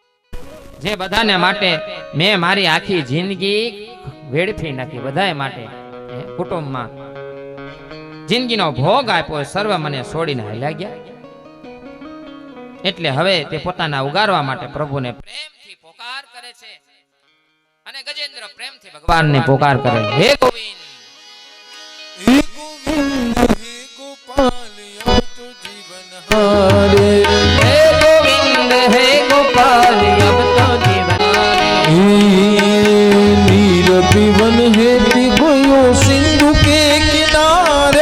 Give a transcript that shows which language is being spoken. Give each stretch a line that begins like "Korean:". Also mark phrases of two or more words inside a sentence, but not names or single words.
Gujarati: જે બધાને માટે મેં મારી આખી જિંદગી વેડફી નાખી, બધાય માટે કુટુંબમાં જિંદગીનો ભોગ આપ્યો, સર્વ મને છોડીને હાલ્યા ગયા. એટલે હવે તે પોતાના ઉગારવા માટે પ્રભુને પ્રેમથી પોકાર કરે છે. અને ગજેન્દ્ર પ્રેમથી ભગવાનને પોકાર કરે, હે ગોવિંદ,
Hindi: हे गोविंद हे गोपाल अब तो जीवन हारे, हे गोविंद हे गोपाल अब तो जीवन हारे. नीर पीवन हेती गयो सिंधु के किनारे,